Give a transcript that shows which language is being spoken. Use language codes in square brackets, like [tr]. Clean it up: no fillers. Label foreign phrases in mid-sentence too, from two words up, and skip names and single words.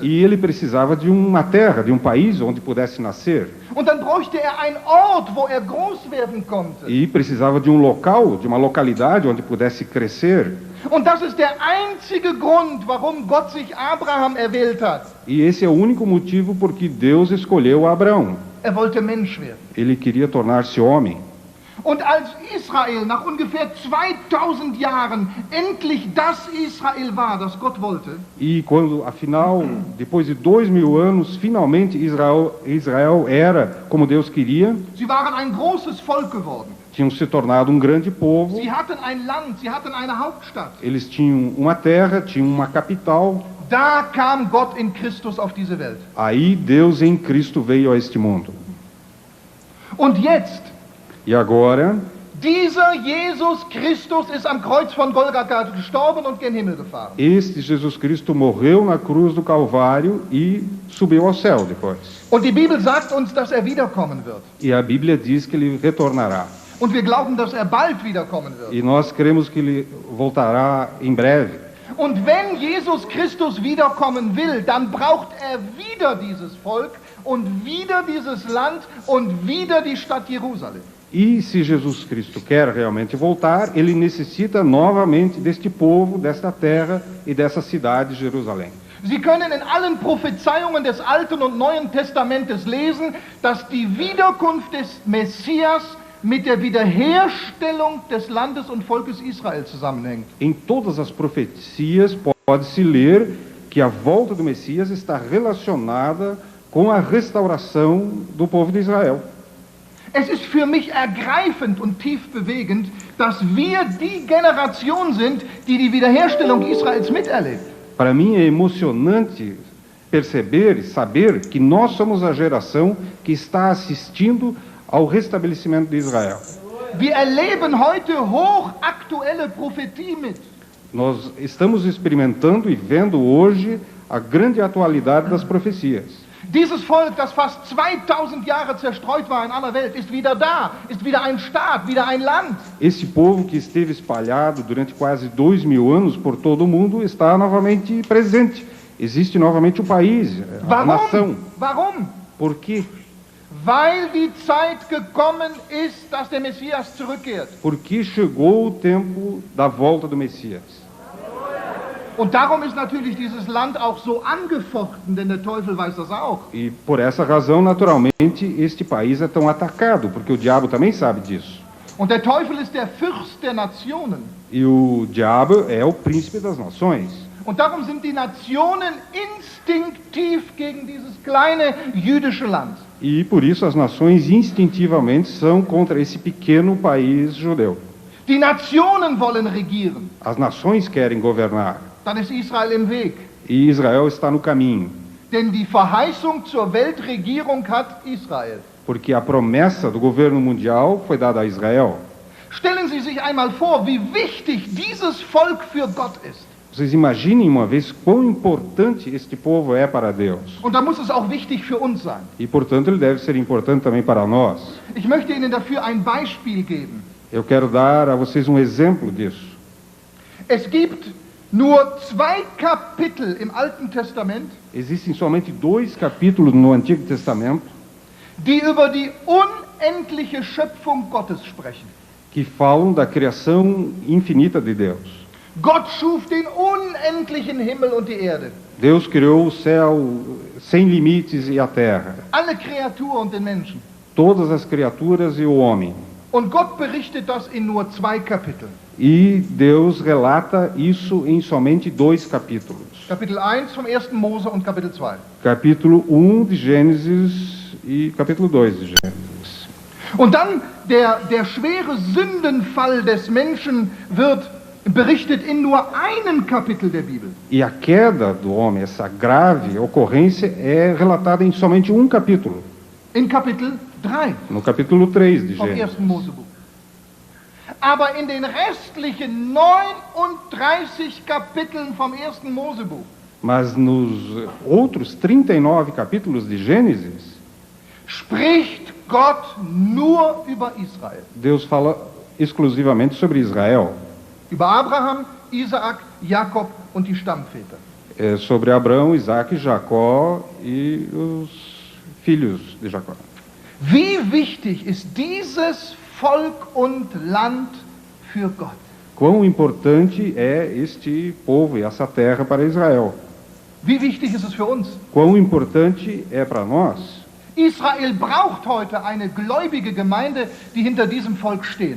[pt] E ele precisava de uma terra, de um país onde pudesse nascer. [de] Und dann bräuchte er einen Ort, wo er groß werden konnte. [pt] E precisava de um local, de uma localidade onde pudesse crescer. [de] Und das ist der einzige Grund, warum Gott sich Abraham erwählt hat. [pt] E esse é o único motivo por que Deus escolheu Abraão. [de] Er wollte Mensch werden. [pt] Ele queria tornar-se homem. [de] Und als Israel nach ungefähr 2000 Jahren endlich das Israel war, das Gott wollte, [pt] E quando, afinal, depois de 2000 anos, finalmente Israel era como Deus queria, [de] sie waren ein großes Volk geworden. [pt] tinham se tornado um grande povo. [de] Sie hatten ein Land, sie hatten eine Hauptstadt. [pt] Eles tinham uma terra, tinham uma capital. [de] Da kam Gott in Christus auf diese Welt. [pt] Aí Deus em Cristo veio a este mundo. [de] Und jetzt, [pt] E agora, [de] dieser Jesus Christus ist am Kreuz von Golgatha gestorben und gen Himmel gefahren. [pt] este Jesus Cristo morreu na cruz do Calvário e subiu ao céu depois. [de] Und die Bibel sagt uns, dass er wiederkommen wird. [pt] E a Bíblia diz que ele retornará. [de] Und wir glauben, dass er bald wiederkommen wird. [pt] E nós cremos que ele voltará em breve. [de] Und wenn Jesus Christus wiederkommen will, dann braucht er wieder dieses Volk und wieder dieses Land und wieder die Stadt Jerusalem. [pt] E se Jesus Cristo quer realmente voltar, ele necessita novamente deste povo, desta terra e dessa cidade, Jerusalém. [de] Sie können in allen Prophezeiungen des Alten und Neuen Testamentes lesen, dass die Wiederkunft des Messias mit der Wiederherstellung des Landes und Volkes Israel zusammenhängt. [pt] Em todas as profecias pode-se ler que a volta do Messias está relacionada com a restauração do povo de Israel. [de] Es ist für mich ergreifend und tief bewegend, dass wir die Generation sind, die die Wiederherstellung Israels miterlebt. [pt] Para mim é emocionante perceber e saber que nós somos a geração que está assistindo ao restabelecimento de Israel. [de] Wir erleben heute hochaktuelle Prophetie mit. [pt] Nós estamos experimentando e vendo hoje a grande atualidade das profecias. [de] Dieses Volk, das fast 2000 Jahre zerstreut war in aller Welt, ist wieder da, ist wieder ein Staat, wieder ein Land. [pt] Esse povo que esteve espalhado durante quase 2000 anos por todo o mundo está novamente presente. Existe novamente o país, a nação. [de] Warum? [pt] Por quê? [de] Weil die Zeit gekommen ist, dass der Messias zurückkehrt. [pt] Porque chegou o tempo da volta do Messias. [de] Und darum ist natürlich dieses Land auch so angefochten, denn der Teufel weiß das auch. [pt] E por essa razão, naturalmente, este país é tão atacado, porque o diabo também sabe disso. [de] Und der Teufel ist der Fürst der Nationen. [pt] E o diabo é o príncipe das nações. [de] Und darum sind die Nationen instinktiv gegen dieses kleine jüdische Land. [pt] E por isso as nações instintivamente são contra esse pequeno país judeu. [de] Die Nationen wollen regieren. [pt] As nações querem governar. [de] Dann ist Israel im Weg. [pt] E Israel está no caminho. [de] Denn die Verheißung zur Weltregierung hat Israel. [pt] Porque a promessa do governo mundial foi dada a Israel. [de] Stellen Sie sich einmal vor, wie wichtig dieses Volk für Gott ist. [pt] Vocês imaginem uma vez quão importante este povo é para Deus. [de] Und da muss es auch wichtig für uns sein. [pt] E, portanto, ele deve ser importante também para nós. [de] Ich möchte Ihnen dafür ein Beispiel geben. [pt] Eu quero dar a vocês um exemplo disso. [de] Es gibt nur 2 Kapitel im Alten Testament, [pt] Existem somente 2 capítulos no Antigo Testamento [de] die über die unendliche Schöpfung Gottes sprechen. [pt] que falam da criação infinita de Deus. [de] Gott schuf den unendlichen Himmel und die Erde, [pt] Deus criou o céu sem limites e a terra, [de] alle Kreaturen und den Menschen. [pt] todas as criaturas e o homem. [de] Und Gott berichtet das in nur 2 Kapiteln. [pt] E Deus relata isso em somente 2 capítulos. [de] Kapitel 1 vom 1. Mose und Kapitel 2. [pt] Capítulo 1 de Gênesis e capítulo 2 de Gênesis. [de] Und dann der schwere Sündenfall des Menschen wird berichtet in nur einem Kapitel der Bibel. [pt] E a queda do homem, essa grave ocorrência, é relatada em somente um capítulo, [de] In Kapitel 3 [pt] no capítulo 3 de [de] vom [pt] Gênesis. [de] 1. Mosebuch. Aber in den restlichen 39 Kapiteln vom 1. Mosebuch [pt] Mas nos outros 39 capítulos de Gênesis, [de] spricht Gott nur über Israel. [pt] Deus fala exclusivamente sobre Israel, [de] Über Abraham, Isaak, Jakob und die Stammväter. [pt] sobre Abraão, Isaac, Jacó e os filhos de Jacó. [de] Wie wichtig ist dieses Volk und Land für Gott? [pt] Quão importante é este povo e essa terra para Israel? [de] Wie wichtig ist es für uns? [pt] Quão importante é para nós? [de] Israel braucht heute eine gläubige Gemeinde, die hinter diesem Volk stehen.